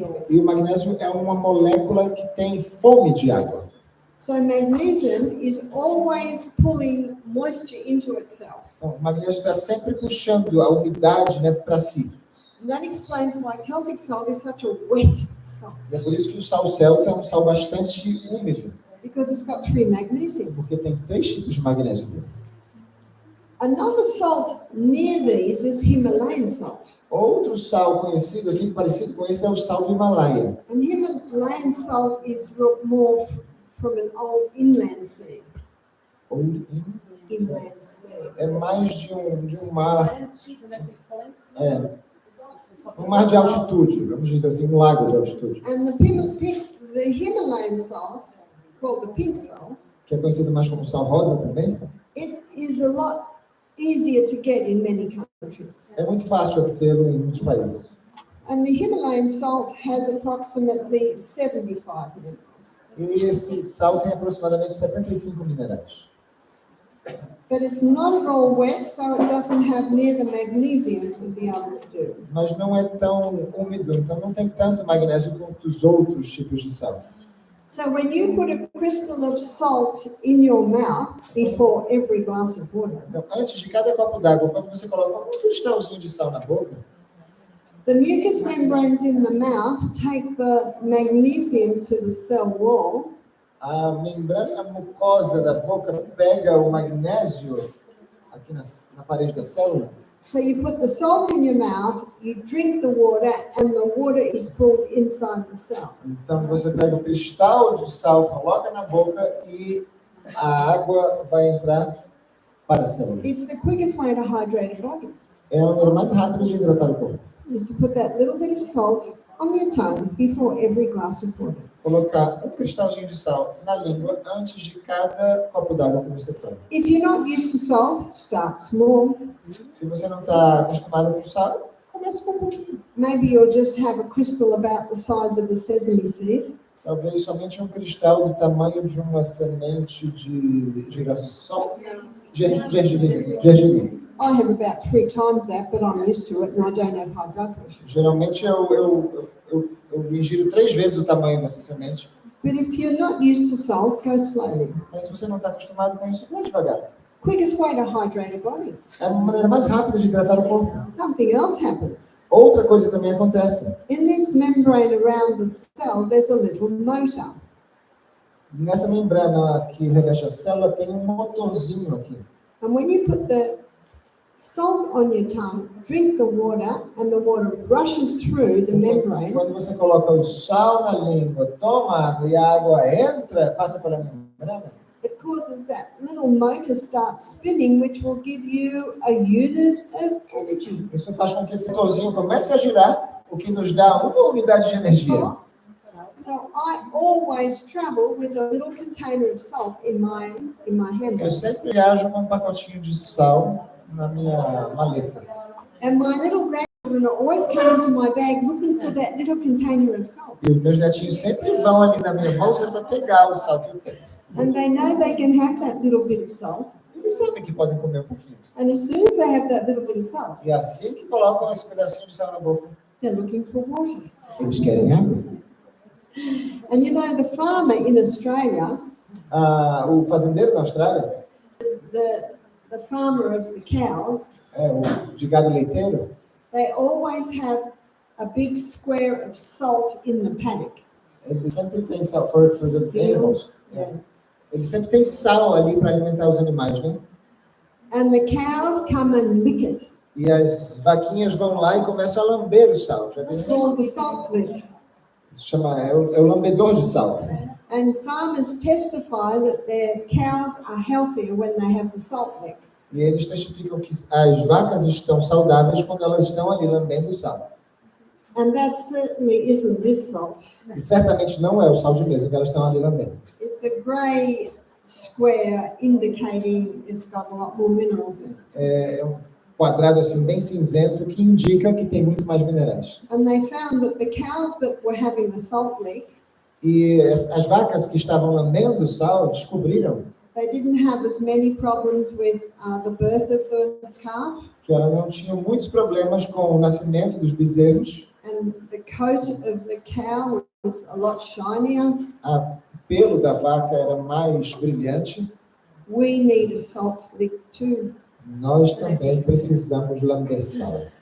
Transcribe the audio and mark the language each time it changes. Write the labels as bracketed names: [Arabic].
[Portuguese] E o magnésio é uma molécula que tem fome de água. [English] So magnesium is always pulling moisture into itself. [Portuguese] Então, o magnésio está sempre puxando a umidade, né, para si. [English] And that explains why Celtic salt is such a wet salt, [Portuguese] E é por isso que o sal celta é um sal bastante úmido, [English] because it's got 3 magnesiums. [Portuguese] porque tem 3 tipos de magnésio. [English] Another salt near these is Himalayan salt. [Portuguese] Outro sal conhecido aqui, parecido com esse, é o sal do Himalaia. [English] And Himalayan salt is more from an old inland sea. Inland sea. [Portuguese] É mais de um mar, Antigo, né? Porque ficou lá em cima. um mar de altitude, vamos dizer assim, um lago de altitude, [English] And the Himalayan salt, called the pink salt, [Portuguese] que é conhecido mais como sal rosa também. [English] it is a lot easier to get in many countries. [Portuguese] É muito fácil obtê-lo em muitos países. [English] And the Himalayan salt has approximately 75 minerals. [Portuguese] E esse sal tem aproximadamente 75 minerais. [English] But it's not at all wet, so it doesn't have near the magnesiums that the others do. [Portuguese] Mas não é tão úmido, então não tem tanto magnésio quanto os outros tipos de sal. [English] So when you put a crystal of salt in your mouth before every glass of water, [Portuguese] Então, antes de cada copo d'água, quando você coloca um cristalzinho de sal na boca, [English] the mucous membranes in the mouth take the magnesium to the cell wall, [Portuguese] a membrana mucosa da boca pega o magnésio aqui na parede da célula. [English] so you put the salt in your mouth, you drink the water, and the water is pulled inside the cell. [Portuguese] Então, você pega o cristal de sal, coloca na boca e a água vai entrar para a célula. [English] It's the quickest way to hydrate a body, [Portuguese] É a maneira mais rápida de hidratar o corpo. [English] is to put that little bit of salt on your tongue before every glass of water. [Portuguese] Colocar um cristalzinho de sal na língua antes de cada copo d'água que você toma. [English] If you're not used to salt, start small. [Portuguese] Se você não está acostumado com sal, comece com um pouquinho. [English] Maybe you'll just have a crystal about the size of a sesame seed. [Portuguese] Talvez somente um cristal do tamanho de uma semente de girassol. Gergelim. [English] I have about 3 times that, but I'm used to it and I don't have high blood pressure. [Portuguese] Geralmente eu ingiro 3 vezes o tamanho dessa semente. [English] But if you're not used to salt, go slowly. [Portuguese] Mas se você não está acostumado com isso, vá devagar. [English] Quickest way to hydrate a body. [Portuguese] É a maneira mais rápida de hidratar o corpo. [English] Something else happens. [Portuguese] Outra coisa também acontece. [English] In this membrane around the cell, there's a little motor. [Portuguese] Nessa membrana que reveste a célula tem um motorzinho aqui. [English] And when you put the salt on your tongue, drink the water, and the water rushes through the membrane, [Portuguese] Quando você coloca o sal na língua, toma água e a água entra, passa pela membrana, [English] it causes that little motor start spinning, which will give you a unit of energy. [Portuguese] isso faz com que esse motorzinho comece a girar, o que nos dá uma unidade de energia. [English] So I always travel with a little container of salt in my [Portuguese] Eu [English] handbag. [Portuguese] sempre viajo com um pacotinho de sal na minha maleta. [English] And my little grandchildren are always coming to my bag looking for that little container of salt. [Portuguese] E os meus netinhos sempre vão ali na minha bolsa para pegar o sal que eu tenho. [English] And they know they can have that little bit of salt. [Portuguese] Eles sabem que podem comer um pouquinho. [English] And as soon as they have that little bit of salt, [Portuguese] E assim que colocam esse pedacinho de sal na boca, [English] they're looking for water. [Portuguese] eles querem água. [English] And you know, the farmer in Australia, [Portuguese] O fazendeiro na Austrália, [English] the farmer of the cows, [Portuguese] o de gado leiteiro, [English] they always have a big square of salt in the paddock. [Portuguese] ele sempre tem sal [English] for the animals. [Portuguese] Ele sempre tem sal ali para alimentar os animais, né? [English] And the cows come and lick it. [Portuguese] E as vaquinhas vão lá e começam a lamber o sal. Já viu [English] It's [Portuguese] isso? [English] called the salt lick. [Portuguese] Se chama, é o lambedor de sal. [English] And farmers testify that their cows are healthier when they have the salt lick. [Portuguese] E eles testificam que as vacas estão saudáveis quando elas estão ali lambendo o sal. [English] And that certainly isn't this salt. [Portuguese] E certamente não é o sal de mesa que elas estão ali lambendo. [English] It's a grey square indicating it's got a lot more minerals in it. [Portuguese] É um quadrado assim bem cinzento que indica que tem muito mais minerais. [English] And they found that the cows that were having the salt leak, [Portuguese] E as vacas que estavam lambendo o sal descobriram [English] they didn't have as many problems with the birth of the calf, [Portuguese] que elas não tinham muitos problemas com o nascimento dos bezerros. [English] and the coat of the cow was a lot shinier. [Portuguese] A pelo da vaca era mais brilhante, [English] we need a salt lick too. [Portuguese] nós também precisamos lamber sal.